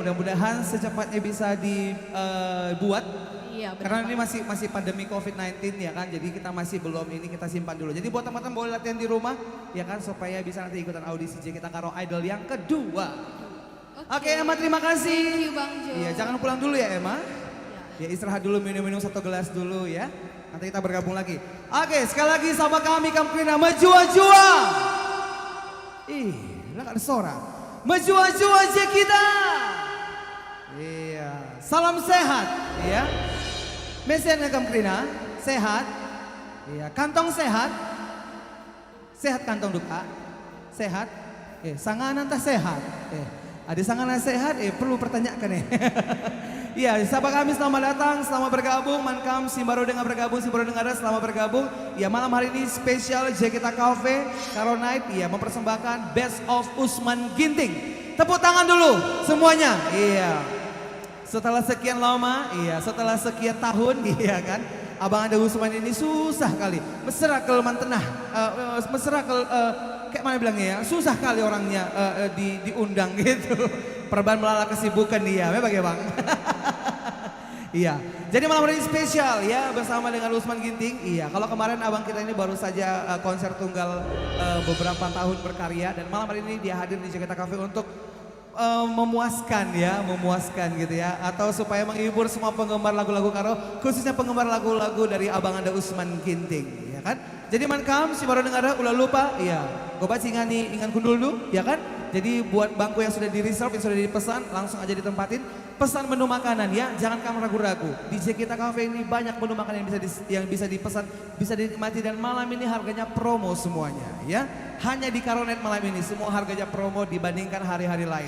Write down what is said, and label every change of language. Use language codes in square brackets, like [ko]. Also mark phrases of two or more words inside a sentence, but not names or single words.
[id] Mudah-mudahan secepatnya bisa dibuat. Iya, benar. Karena ini masih pandemi COVID-19 ya kan. Jadi kita masih belum ini, kita simpan dulu. Jadi buat teman-teman boleh latihan di rumah ya kan, supaya bisa nanti ikutan audisi Jakarta Karo Idol yang kedua. Oke, Emma, terima kasih. [en] Thank you [id] Bang Jo. Iya, jangan pulang dulu ya Emma. Ya. Ya, istirahat dulu, minum-minum 1 gelas dulu ya. Nanti kita bergabung lagi. Oke, sekali lagi sama kami Kamkrina Mejua-jua. Ih, lah gak ada suara. Mejua-jua aja kita. Iya, salam sehat ya. Mesen ke Kamkrina, sehat. Iya, kantong sehat. Sehat kantong duka. Sehat. Sanganan tak sehat. Ada sanganan sehat, perlu pertanyakan Iya, sahabat kami selamat datang, selamat bergabung. Mankam Simbaro dengan bergabung, Simbaro dengar selamat bergabung. Ya, malam hari ini spesial Jakarta Cafe Karo Night, ya, mempersembahkan Best of Usman Ginting. Tepuk tangan dulu semuanya. Iya. Setelah sekian lama, iya, setelah sekian tahun, iya kan, Abang Anda Usman ini susah kali. Mesra ke mantenah, mesra ke kayak mana bilangnya ya, susah kali orangnya diundang gitu. [btx] Perban melala [id] kesibukan dia, memang ya Bang. Iya, jadi malam hari ini spesial ya bersama dengan Usman Ginting. Iya, kalau kemarin abang kita ini baru saja konser tunggal beberapa tahun berkarya, dan malam hari ini dia hadir di Jakarta Cafe untuk memuaskan ya, memuaskan gitu ya, atau supaya menghibur semua penggemar lagu-lagu Karo, khususnya penggemar lagu-lagu dari abang Anda Usman Ginting, ya kan? Jadi Mankam si baru dengar ulah lupa, iya, gobat singani ingan kundul dulu, ya kan? Jadi buat bangku yang sudah di reserve, yang sudah dipesan, langsung aja ditempatin. Pesan menu makanan ya, jangan kamu ragu-ragu. Di Jakarta Cafe ini banyak menu makanan yang bisa dipesan, bisa dinikmati, dan malam ini harganya promo semuanya ya. Hanya di Karonet malam ini semua harganya promo dibandingkan hari-hari lain.